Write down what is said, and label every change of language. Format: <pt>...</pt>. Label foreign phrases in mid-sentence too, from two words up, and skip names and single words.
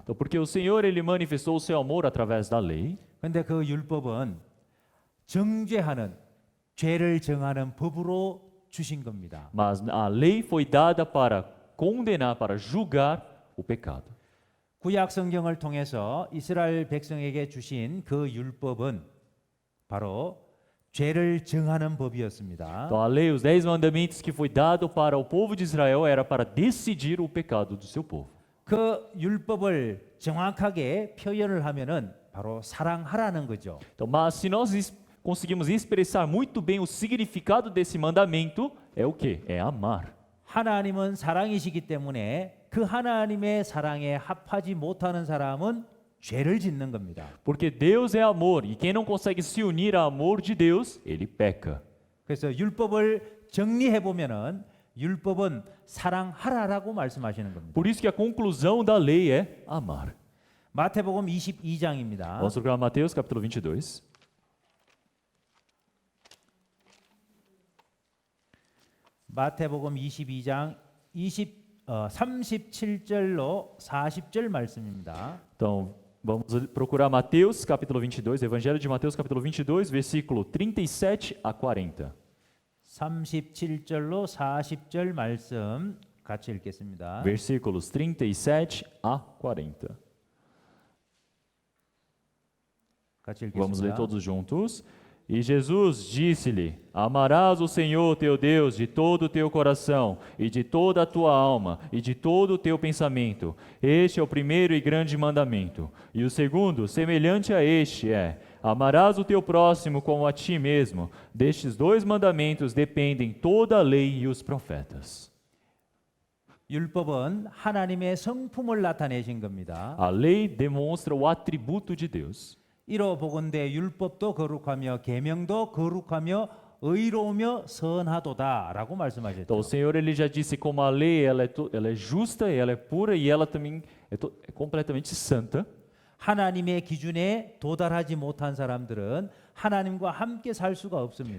<pt>Então, porque o Senhor ele manifestou o seu amor através da lei,</pt> <ko>근데 그 율법은 정죄하는 죄를 정하는 법으로 주신 겁니다.</ko> <pt>mas a lei foi dada para condenar, para julgar o pecado.</pt> <ko>구약 성경을 통해서 이스라엘 백성에게 주신 그 율법은 바로 죄를 정하는 법이었습니다.</ko> <pt>Então, a lei, os 10 mandamentos que foi dado para o povo de Israel era para decidir o pecado do seu povo.</pt> <ko>그 율법을 정확하게 표현을 하면은 바로 사랑하라는 거죠.</ko> <pt>Então, mas se nós conseguimos expressar muito bem o significado desse mandamento, é o quê? É amar.</pt> <ko>하나님은 사랑이시기 때문에 그 하나님의 사랑에 합하지 못하는 사람은 죄를 짓는 겁니다.</ko> <pt>Porque Deus é amor e quem não consegue se unir ao amor de Deus, ele peca.</pt> <ko>그래서 율법을 정리해 보면은 율법은 사랑하라라고 말씀하시는 겁니다.</ko> <pt>Por isso que a conclusão da lei é amar.</pt> <ko>마태복음 22장입니다.</ko> <pt>Vamos procurar Mateus capítulo 22.</pt> <ko>마태복음 22장 37절로 40절 말씀입니다.</ko> <pt>Então, vamos procurar Mateus capítulo 22, Evangelho de Mateus capítulo 22, versículo 37 a 40.</pt> <ko>37절로 40절 말씀 같이 읽겠습니다.</ko> <pt>Versículos 37 a 40.</pt> <ko>같이</ko> <pt>Vamos ler</pt> <ko>읽겠습니다.</ko> <pt>todos juntos. E Jesus disse-lhe: Amarás o Senhor teu Deus de todo o teu coração, e de toda a tua alma, e de todo o teu pensamento. Este é o primeiro e grande mandamento. E o segundo, semelhante a este, é: Amarás o teu próximo como a ti mesmo. Destes dois mandamentos dependem toda a lei e os profetas.</pt> <ko>율법은 하나님의 성품을 나타내신 겁니다.</ko> <pt>A lei demonstra o atributo de Deus.</pt> <ko>이로 보건대 율법도 거룩하며 계명도 거룩하며 의로우며 선하도다라고</ko> <pt>Então,</pt> <ko>말씀하셨죠.</ko> <pt>o Senhor ele já disse como a lei ela é justa, ela é pura e ela também é completamente santa.</pt> <ko>하나님의 기준에 도달하지 못한 사람들은 하나님과 함께 살 수가 없습니다.</ko>